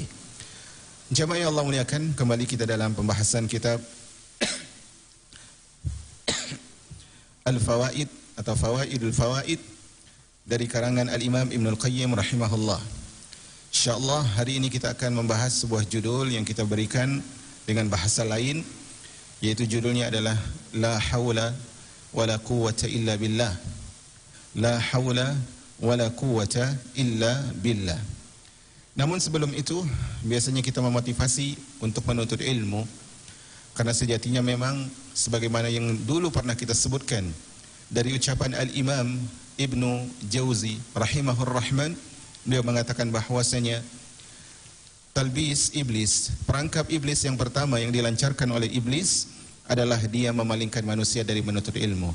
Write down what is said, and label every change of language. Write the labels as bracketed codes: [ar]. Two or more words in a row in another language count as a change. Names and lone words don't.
[id] Jamaah yang Allah muliakan, kembali kita dalam pembahasan kitab Al-Fawaid atau Fawaidul Fawaid dari karangan Al-Imam Ibnul Qayyim rahimahullah. InsyaAllah hari ini kita akan membahas sebuah judul yang kita berikan dengan bahasa lain, yaitu judulnya adalah [ar] لا حول ولا قوة إلا بالله. لا حول ولا قوة إلا بالله. [id] Namun sebelum itu, biasanya kita memotivasi untuk menuntut ilmu, karena sejatinya memang sebagaimana yang dulu pernah kita sebutkan dari ucapan Al-Imam Ibnu Jauzi [ar] رحمه الرحمن, [id] beliau mengatakan bahwasanya talbis iblis, perangkap iblis yang pertama yang dilancarkan oleh iblis adalah dia memalingkan manusia dari menuntut ilmu.